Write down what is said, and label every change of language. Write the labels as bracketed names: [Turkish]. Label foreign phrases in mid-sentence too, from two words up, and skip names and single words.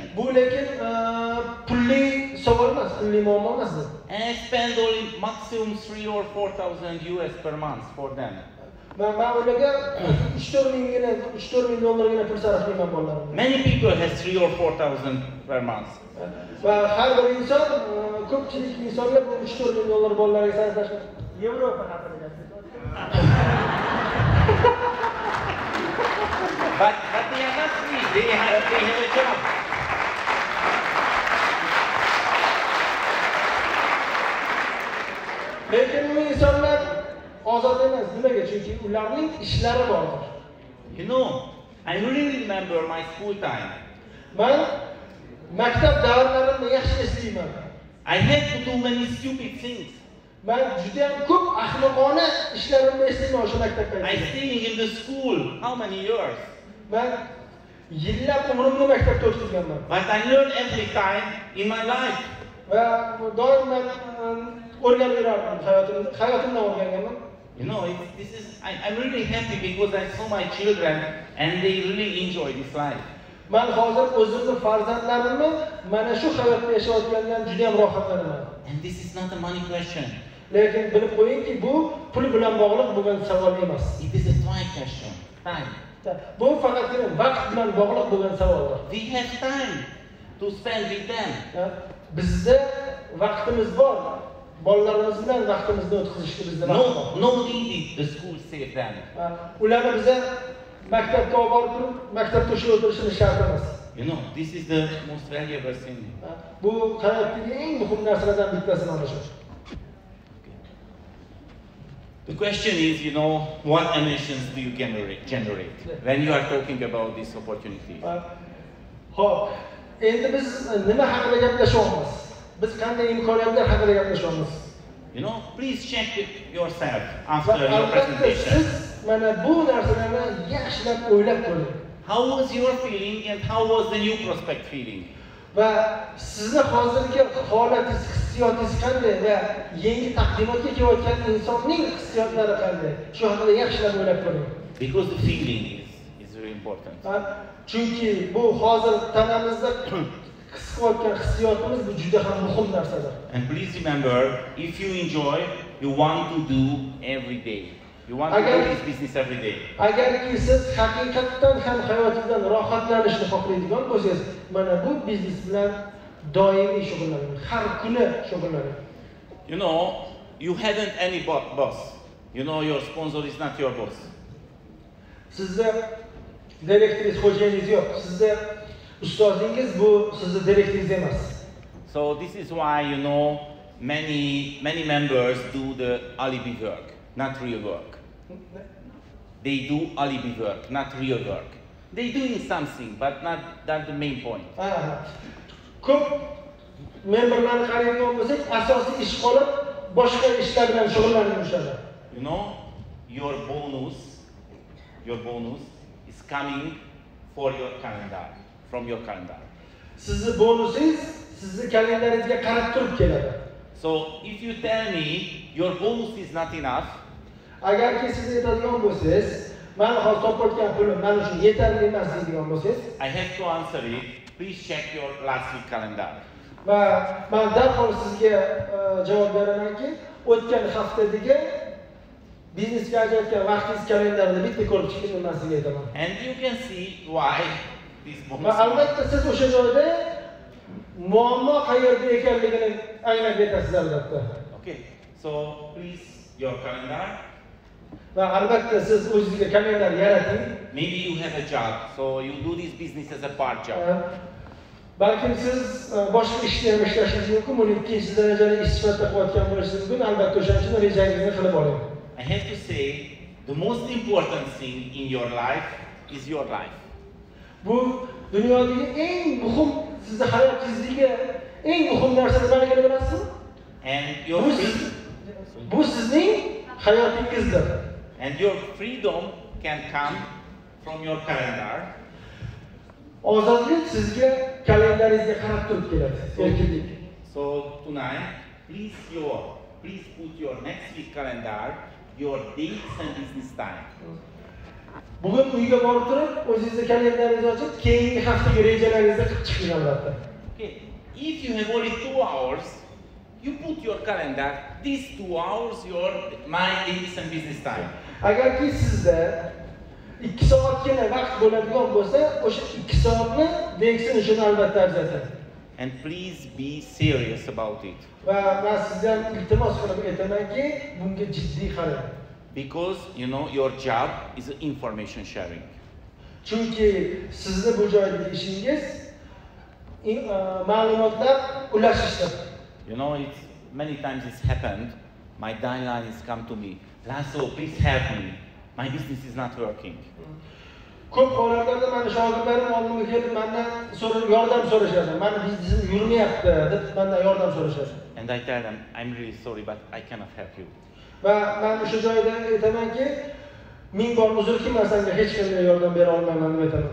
[Uzbek] Bu lekin pulli savol emas, pulli muammo emas. [English] And I spend only maximum 3 or 4,000 US per month for them. [Uzbek] Men ularga 3-4 ming dollargina pul sarflayman bolalarimga. [English] Many people has 3 or 4,000 per month. [Uzbek] Va har bir inson, ko'pchilik insonlar bu 3-4 ming dollar bolalarga sarflashadi. Yevropa haqida gapiramiz. [English] But they are not free. They have a job. [Uzbek] Lekin bu insonlar ozod emas. Nimaga? Chunki ularning ishlari bor. [English] You know, I really remember my school time. [Uzbek] Men maktab davrlarimni yaxshi eslayman. [English] I had to do many stupid things. [Uzbek] Men juda ham ko'p ahmoqona ishlarimni eslayman o'sha maktabda. [English] I staying in the school how many years? [Uzbek] Men yillab umrimni maktabda o'tkazganman. [English] But I learned every time in my life. [Uzbek] Va doim o'rganib yurardim hayotimdan o'rganganman. [English] You know, I'm really happy because I saw my children and they really enjoy this life. [Uzbek] Men hozir o'zimni farzandlarimni mana shu hayotda yashayotgandan juda ham rohatlanaman. [English] And this is not a money question. [Uzbek] Lekin bilib qo'yingki, bu pul bilan bog'liq bo'lgan savol emas. [English] It is a time question. Time. [Uzbek] Bu faqatgina vaqt bilan bog'liq bo'lgan savoldir. [English] We have time to spend with them. [Uzbek] Bizda vaqtimiz bor. Bolalarimiz bilan vaqtimizni o'tkazishga bizda vaqt bor. [English] No need the school save them. [Uzbek] Ularni biza maktabga olib borib, maktabda ushlab o'tirishimiz shart emas. [English] You know, this is the most valuable thing. [Uzbek] Bu hayotdagi eng muhim narsalardan bittasi mana shu. [English] The question is, you know, what emotions do you generate when you are talking about this opportunity? [Uzbek] Xo'p, endi biz nima haqida gaplashyapmiz? Biz qanday imkoniyatlar haqida gaplashyapmiz? [English] You know, please check yourself after your presentation. [Uzbek] Siz mana bu narsalarni yaxshilab o'ylab ko'ring. [English] How was your feeling and how was the new prospect feeling? [Uzbek] Va sizni hozirgi holatingiz, hissiyotingiz qanday va yangi taqdimotga kelayotgan insonning hissiyotlari qanday? Shu haqida yaxshilab o'ylab ko'ring. [English] Because the feeling is very important. [Uzbek] Chunki bu hozir tanamizda his qilayotgan hissiyotimiz bu juda ham muhim narsadir. [English] And please remember, if you enjoy, you want to do every day. You want to do this business every day. [Uzbek] Agarki siz haqiqatdan ham hayotingizdan rohatlanishni xohlaydigan bo'lsangiz, mana bu biznes bilan doimiy shug'ullaning, har kuni shug'ullaning. [English] You know, you haven't any boss. You know, your sponsor is not your boss. [Uzbek] Sizda direktoringiz, xo'jayiningiz yo'q. Sizda ustozingiz bu sizni direktoringiz emas. [English] So this is why, you know, many members do the alibi work, not real work. They do alibi work, not real work. They doing something, but not that's the main point. [Uzbek] Ko'p memberlarni qaraydigan bo'lsak, asosiy ish qolib, boshqa ishlar bilan shug'ullanib yurishadi. [English] You know, your bonus is coming for your calendar, from your calendar. [Uzbek] Sizni bonusingiz sizni kalendaringizga qarab turib keladi. [English] So if you tell me your bonus is not enough, [Uzbek] agarki siz aytadigan bo'lsangiz, men hozir topayotgan pulim men uchun yetarli emas deydigan bo'lsangiz, [English] I have to answer it. Please check your last week calendar. [Uzbek] va men darhol sizga javob beramanki, o'tgan haftadagi biznesga ajratgan vaqtingiz kalendarini bitta ko'rib chiqing, men sizga aytaman. [English] And you can see why this bonus. [Uzbek] Va albatta siz o'sha joyda muammo qayerda ekanligini anglab yetasiz albatta. [English] Okay. So please your calendar. [Uzbek] Va albatta siz o'zingizga kalendar yarating. [English] Maybe you have a job, so you do this business as a part job. [Uzbek] Balkim siz boshqa ishda ham ishlashingiz mumkin, buni ikkinchi darajali ish sifatida qilayotgan bo'lishingiz mumkin. Albatta o'shaning uchun rejangizni qilib oling. [English] I have to say, the most important thing in your life is your life. [Uzbek] Bu dunyodagi eng muhim, sizni hayotingizdagi eng muhim narsa nimaligini bilasizmi? [English] And your [Uzbek] bu sizning hayotingizdir. [English] And your freedom can come from your calendar. [Uzbek] Ozodlik sizga kalendaringizga qarab turib keladi. Erkinlik. [English] So tonight, please put your next week calendar, your dates and business time. [Uzbek] Bugun uyga borib turib, o'zingizning kalendaringizni ochib, keyingi haftaga rejalaringizni qilib chiqing albatta. [English] Okay. If you have only 2 hours, you put your calendar, these 2 hours, my dates and business time. [Uzbek] Agarki sizda 2 soatgina vaqt bo'ladigan bo'lsa, o'sha 2 soatni DXN uchun albatta ajrating. [English] And please be serious about it. [Uzbek] Va men sizdan iltimos qilib aytamanki, bunga jiddiy qarang. [English] Because your job is information sharing. [Uzbek] Chunki sizni bu joydagi ishingiz ma'lumotlar ulashishdir. [English] It's many times it's happened. My downline has come to me. Laszlo, please help me. My business is not working. [Uzbek] Ko'p holatlarda meni shogirdlarim oldimga kelib mendan yordam so'rashadi. Meni biznesim yurmayapti deb mendan yordam so'rashadi. [English] And I tell them, I'm really sorry, but I cannot help you. [Uzbek] Va men o'sha joyda aytamanki, ming bor uzrki, men senga hech qanday yordam bera olmayman deb aytaman.